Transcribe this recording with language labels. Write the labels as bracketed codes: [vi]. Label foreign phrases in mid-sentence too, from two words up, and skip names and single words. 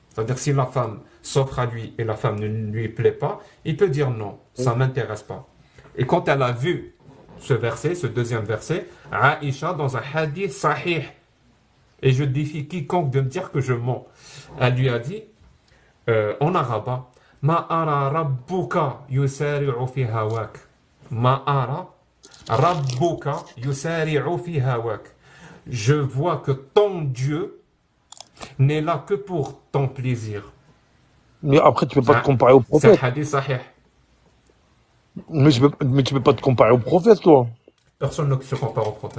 [fr] C'est-à-dire, si la femme s'offre à lui et la femme ne lui plaît pas, il peut dire non, ça ne m'intéresse pas. Et quand elle a vu ce verset, ce deuxième verset, Aïcha, dans un [ar] حديث صحيح, [fr] et je défie quiconque de me dire que je mens, elle lui a dit, en arabe, [ar] ما أرى ربك يسارع في هواك. ما أرى ربك يسارع في هواك. [fr] Je vois que ton Dieu n'est là que pour ton plaisir. Mais après, tu peux pas te Ça, comparer au c'est un prophète. [ar] حديث صحيح. [fr] Mais tu peux pas te comparer au prophète, toi. Personne ne se compare au prophète.